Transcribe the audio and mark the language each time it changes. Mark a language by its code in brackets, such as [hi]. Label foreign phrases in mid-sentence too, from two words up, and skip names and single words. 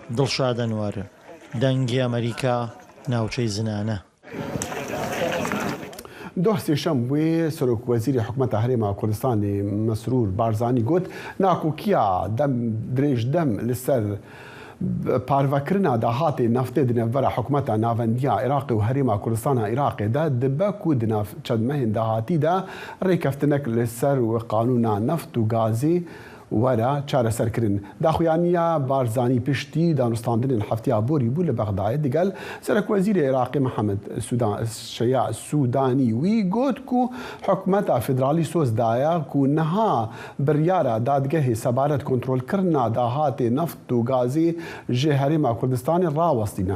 [ckb] دڵشادەنوارە دەنگی ئەمریکا ناوچەی زنانە. [ku] دوه سێشەم بووێ سەرۆک وەزیری حکوومەتە هەرێما کوردستانی مەسرور بارزانی گوت ناکۆکیە درێژ دەم لەسەر پارڤەکردنا داهاتێ نەفتê di navbera حکوومەتە ناوەندیە عێراقی و هەرێما کوردستانە عێراقێدا dibe ku di nav çandmehên dahatî de rêkeftinek li ser qanûna neft û gazê were çareserkirin. Daxuyaniya Barzanî piştî danûstandinên heftiya borî bû li Bexdayê digel Serokwezîrê Iraqê Mihemed Şeya Sûdanî wî got ku hikûmeta federalî soz daye ku niha biryara dadgehê sebaret kontrolkirina dahatê neft û gazê ji Herêma Kurdistanê rawestîne.